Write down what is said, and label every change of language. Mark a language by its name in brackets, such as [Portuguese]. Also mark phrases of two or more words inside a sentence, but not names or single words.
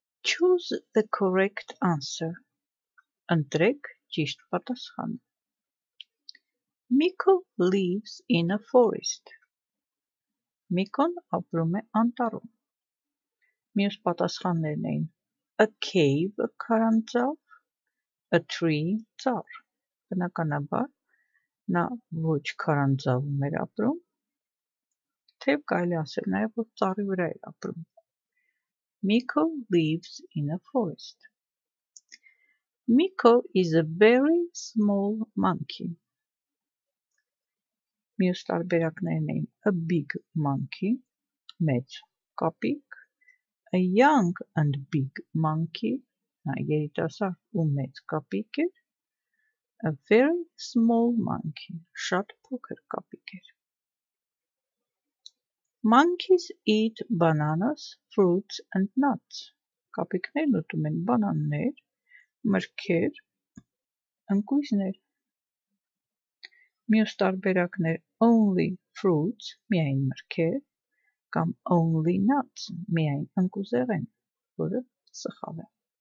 [English] Choose the correct answer. [Armenian] Ընտրեք ճիշտ պատասխանը. [English] Miko lives in a forest. [Armenian] Միկոն ապրում է անտառում. Մյուս պատասխաններն էին [English] a cave [Armenian] քարանձավ, [English] a tree [Armenian] ծառ. Բնականաբար նա ոչ քարանձավում էր ապրում, թեև կարելի ասել նաև որ ծառի վրա էր ապրում. [English] Miko lives in a forest. Miko is a very small monkey. [Armenian] Մյուս տարբերակներն էին [English] a big monkey, [Armenian] մեծ կապիկ, [English] a young and big monkey, [Armenian] երիտասարդ ու մեծ կապիկ էր, [English] a very small monkey, [Armenian] շատ փոքր կապիկ էր. [English] Monkeys eat bananas, fruits and nuts. [Armenian] Կապիկներն ուտում են բանաններ, մրգեր, ընկույզներ. Մյուս տարբերակներ [English] only fruits, [Armenian] միայն մրգեր, կամ [English] only nuts, [Armenian] միայն ընկուզեղեն, որը սխալ է.